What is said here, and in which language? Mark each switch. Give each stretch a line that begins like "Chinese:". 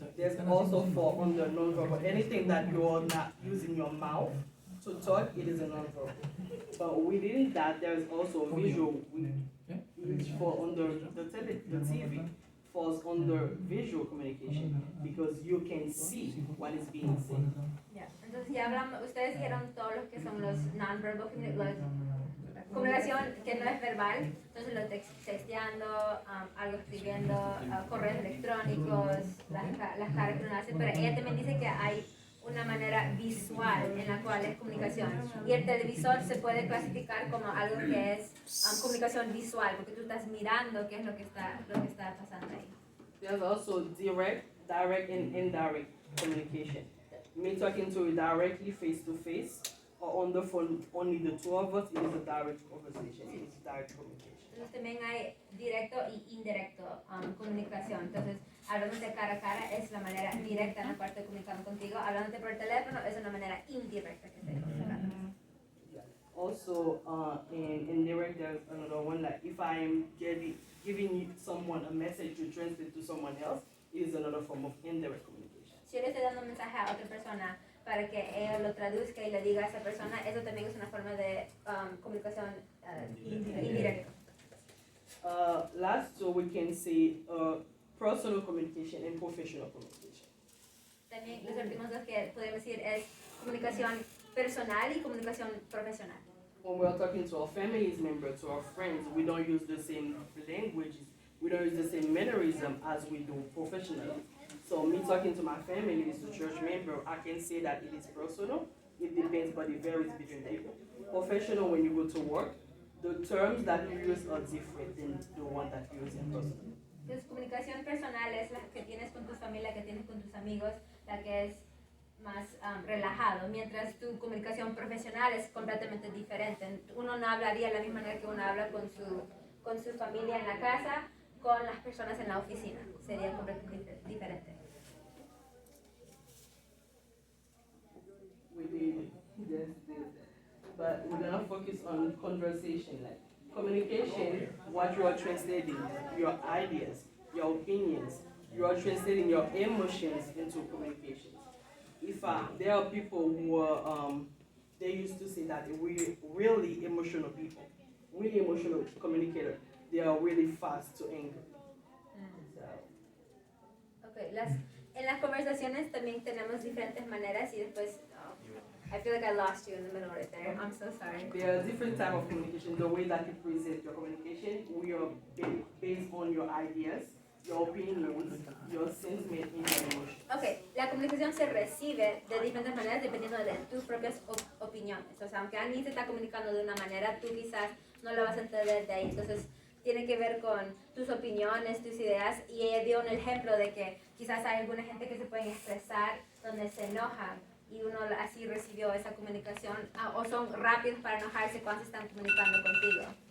English: There's also fall under non-verbal. Anything that you're not using your mouth to talk, it is a non-verbal. But within that, there's also visual, which fall under the TV falls under visual communication because you can see what is being said. Yeah.
Spanish: Entonces ya hablamos, ustedes dijeron todos los que son los non-verbal comunicación que no es verbal, entonces lo texteando, algo escribiendo, correos electrónicos, las caras que uno hace, pero ella también dice que hay una manera visual en la cual es comunicación. Y el televisor se puede clasificar como algo que es comunicación visual, porque tú estás mirando qué es lo que está pasando ahí.
English: There's also direct and indirect communication. Me talking to you directly face to face or on the phone, only the two of us, it is a direct conversation, it is direct communication.
Spanish: Entonces también hay directo y indirecto comunicación. Entonces, hablándote cara a cara es la manera directa en la cual estoy comunicando contigo. Hablándote por teléfono es una manera indirecta que estoy comunicando.
English: Also, in indirect, there's another one, like if I'm giving someone a message to translate to someone else, it is another form of indirect communication.
Spanish: Si yo le estoy dando un mensaje a otra persona para que ella lo traduzca y le diga a esa persona, eso también es una forma de comunicación indirecta.
English: Last two, we can say personal communication and professional communication.
Spanish: También los últimos dos que podemos decir es comunicación personal y comunicación profesional.
English: When we are talking to our families members, to our friends, we don't use the same languages, we don't use the same mannerism as we do professionally. So me talking to my family as a church member, I can say that it is personal. It depends, but it varies between people. Professional, when you go to work, the terms that you use are different than the one that you use in personal.
Spanish: Entonces, comunicación personal es la que tienes con tu familia, que tienes con tus amigos, la que es más relajado, mientras tu comunicación profesional es completamente diferente. Uno no hablaría de la misma manera que uno habla con su familia en la casa, con las personas en la oficina. Sería completamente diferente.
English: We did just this, but we're gonna focus on conversation, like communication, what you are translating, your ideas, your opinions, you are translating your emotions into communications. If there are people who are, they used to say that we're really emotional people, really emotional communicators, they are really fast to anger. Okay,
Spanish: en las conversaciones también tenemos diferentes maneras y después,
English: I feel like I lost you in the middle right there. I'm so sorry. There are different types of communication. The way that you present your communication, we are based on your ideas, your opinions, your sentiment, and your emotions.
Spanish: Okay, la comunicación se recibe de diferentes maneras dependiendo de tus propias opiniones. O sea, aunque alguien se está comunicando de una manera, tú quizás no lo vas a entender de ahí. Entonces, tiene que ver con tus opiniones, tus ideas. Y ella dio un ejemplo de que quizás hay alguna gente que se puede expresar donde se enojan y uno así recibió esa comunicación, o son rápidos para enojarse cuando se están comunicando contigo.